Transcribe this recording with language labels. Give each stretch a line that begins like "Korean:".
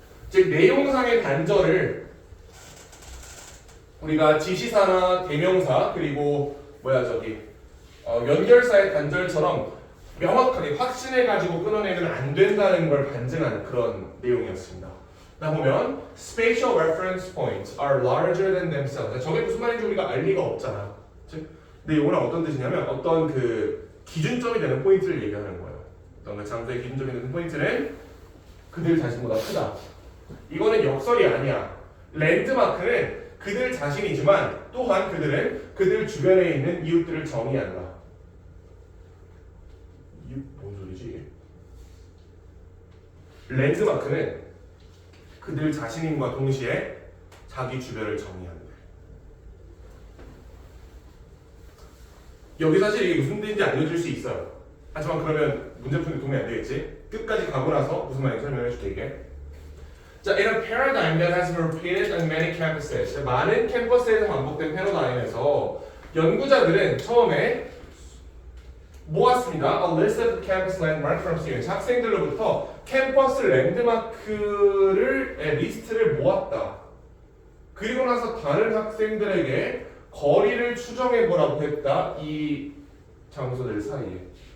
Korean: 즉 내용상의 단절을 우리가 지시사나 대명사 그리고 연결사의 단절처럼 명확하게 확신해가지고 끊어내면 안 된다는 걸 반증하는 그런 내용이었습니다. 나 보면
English: spatial reference points are larger than themselves.
Korean: 저게 무슨 말인지 우리가 알 리가 없잖아. 근데 이거는 어떤 뜻이냐면 어떤 그 기준점이 되는 포인트를 얘기하는 거예요. 어떤 그 장소의 기준점이 되는 포인트는 그들 자신보다 크다. 이거는 역설이 아니야. 랜드마크는 그들 자신이지만 또한 그들은 그들 주변에 있는 이웃들을 정의한다. 이웃 뭔 소리지? 랜드마크는 그들 자신임과 동시에 자기 주변을 정의한다. 여기 사실 이게 무슨 뜻인지 알려줄 수 있어요. 하지만 그러면 문제 푸는 데 도움이 안 되겠지? 끝까지 가고 나서 무슨 말인지 설명해 줄게 이게.
English: 자, in a paradigm that has been repeated on many campuses.
Korean: 많은 캠퍼스에서 반복된 패러다임에서 연구자들은 처음에 모았습니다.
English: A list of campus landmarks from students.
Korean: 학생들로부터 캠퍼스 랜드마크를 리스트를 모았다. 그리고 나서 다른 학생들에게 거리를 추정해 보라고 했다. 이 장소들 사이에.